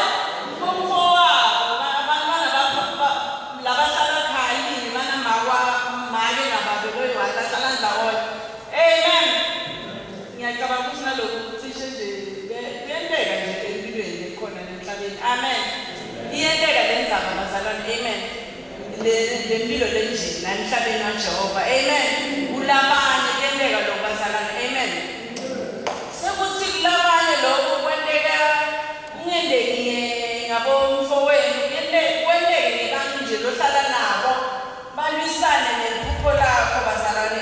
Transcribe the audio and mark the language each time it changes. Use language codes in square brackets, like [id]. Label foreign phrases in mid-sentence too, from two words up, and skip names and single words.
[ss] Umfowabo labahlala khayini banamake nababelo bahlala ndawonye. Amen. Ngiyacabanga ukuthi nalokhu cishe nje kuyenteka nje empilweni ekhona emhlabeni. Amen. Iyenteka le ndzaba bazalwane. Amen. Lempilo lenje la emhlabeni kaJehova. Amen. Kulabanye kuyenteka lokho bazalwane. Amen. Sekuthi kulabanye lokho kwenteka kungendeki ngabomfowenu, kwenteke ngebantu nje lohlala nabo, balwisane nephupho lakho bazalwane.